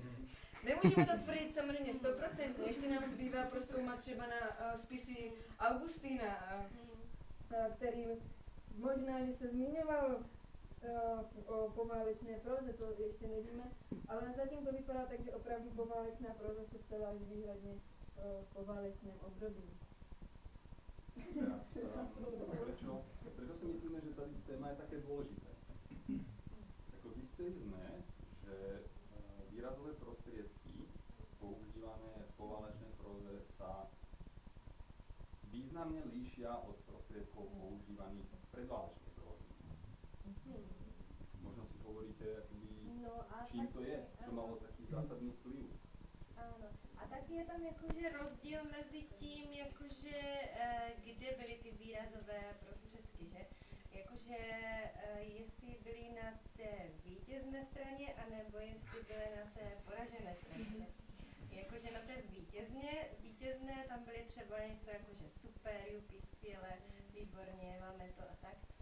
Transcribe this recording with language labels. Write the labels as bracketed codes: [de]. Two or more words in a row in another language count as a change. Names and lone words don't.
[cs] Nemůžeme to tvrdit samozřejmě 100%, ještě nám zbývá prozkoumat třeba na spisy Augustína, který možná, že se zmiňoval o poválečné próze, to ještě nevíme, ale zatím to vypadá tak, že opravdu poválečná próza se psala až výhradně v poválečném období. [sk] Prečo si myslíme, že tady téma je také dôležité? Jako zistili sme, že výrazové prostriedky používané v poválečnej próze sa významne líšia od prostriedkov používaných v predválečnej próze. Možno si hovoríte, čím to je, čo malo taký zásadný vplyv. [cs] Ano. A taky je tam jakože rozdíl mezi tím, jakože kde byly ty výrazové prostředky, že? Jakože jestli byly na té vítězné straně, anebo jestli byly na té poražené straně. Jakože na té vítězné tam byly třeba něco jakože super, jupi, skvěle, výborně, máme to a tak.